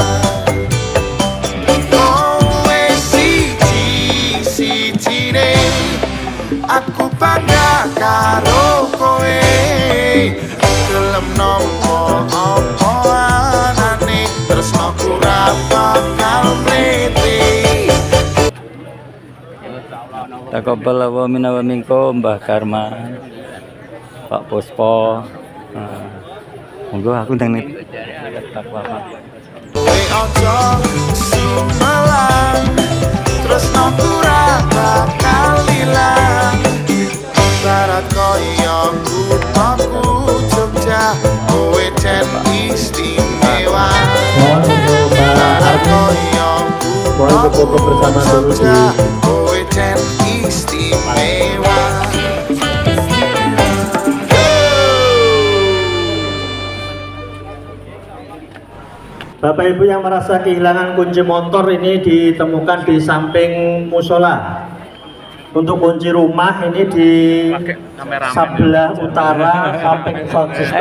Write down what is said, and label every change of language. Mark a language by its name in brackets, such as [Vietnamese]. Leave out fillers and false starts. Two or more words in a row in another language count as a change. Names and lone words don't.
[Javanese] kowe siji-sijine aku bangga karo kowe gelem nampa apa anane tresno ora bakal mlete. [Arabic] تقبل ومنا ومنكم Mbah Karma, Pak Puspo. [Javanese] Monggo aku ndang takwa Pak. Kowe aja sumalang tresno ora bakal ilang ibarat koyo kuthaku Jogja kowe jan istimewa ibarat koyo kuthaku Jogja kowe jan istimewa. [Indonesian] Bapak Ibu yang merasa kehilangan kunci motor ini ditemukan di samping musola. Untuk kunci rumah ini di sebelah utara samping [English] sound system.